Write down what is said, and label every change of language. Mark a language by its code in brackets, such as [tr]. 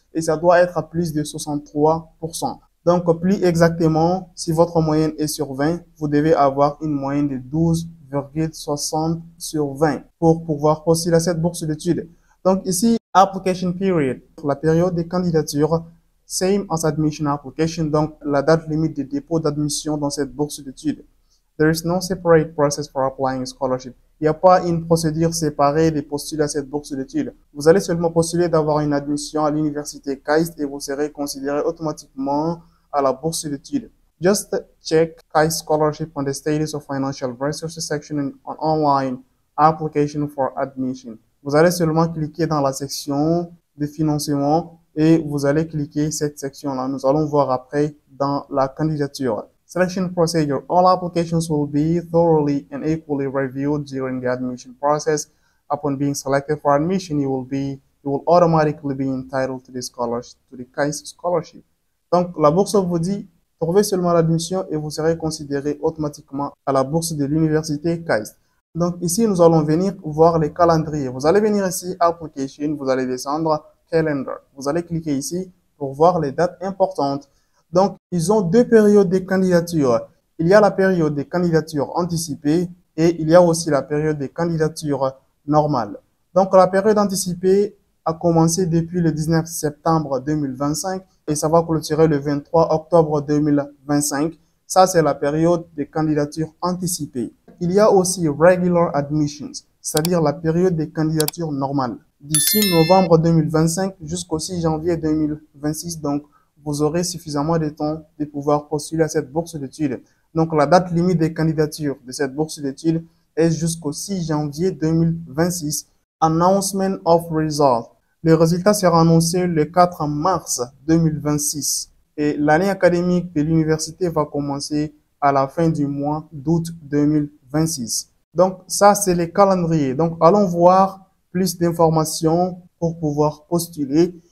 [fr] Et ça doit être à plus de 63%. Donc, plus exactement, si votre moyenne est sur 20, vous devez avoir une moyenne de 12,60 sur 20 pour pouvoir postuler à cette bourse d'études. Donc, ici, [en] application period, [fr] la période de candidature, [en] same as admission application, [fr] donc la date limite de dépôt d'admission dans cette bourse d'études. [en] There is no separate process for applying a scholarship. [fr] Il n'y a pas une procédure séparée de postuler à cette bourse d'études. Vous allez seulement postuler d'avoir une admission à l'université KAIS et vous serez considéré automatiquement à la bourse d'études. [en] Just check KAIS scholarship on the status of financial resources section on online application for admission. [fr] Vous allez seulement cliquer dans la section de financement et vous allez cliquer cette section-là. Nous allons voir après dans la candidature. [en] Selection procedure. All applications will be thoroughly and equally reviewed during the admission process. Upon being selected for admission, you will automatically be entitled to the KAIS scholarship. [fr] Donc, la bourse vous dit, trouvez seulement l'admission et vous serez considéré automatiquement à la bourse de l'université KAIS. Donc, ici, nous allons venir voir les calendriers. Vous allez venir ici, Application, vous allez descendre, Calendar. Vous allez cliquer ici pour voir les dates importantes. Donc, ils ont deux périodes de candidature. Il y a la période de candidature anticipée et il y a aussi la période de candidature normale. Donc, la période anticipée a commencé depuis le 19 septembre 2025 et ça va clôturer le 23 octobre 2025. Ça, c'est la période de candidature anticipée. Il y a aussi [en] regular admissions, [fr] c'est-à-dire la période de candidature normale. D'ici novembre 2025 jusqu'au 6 janvier 2026, donc, vous aurez suffisamment de temps de pouvoir postuler à cette bourse d'études. Donc, la date limite des candidatures de cette bourse d'études est jusqu'au 6 janvier 2026. [en] Announcement of results. [fr] Le résultat sera annoncé le 4 mars 2026 et l'année académique de l'université va commencer à la fin du mois d'août 2026. Donc, ça, c'est les calendriers. Donc, allons voir plus d'informations pour pouvoir postuler.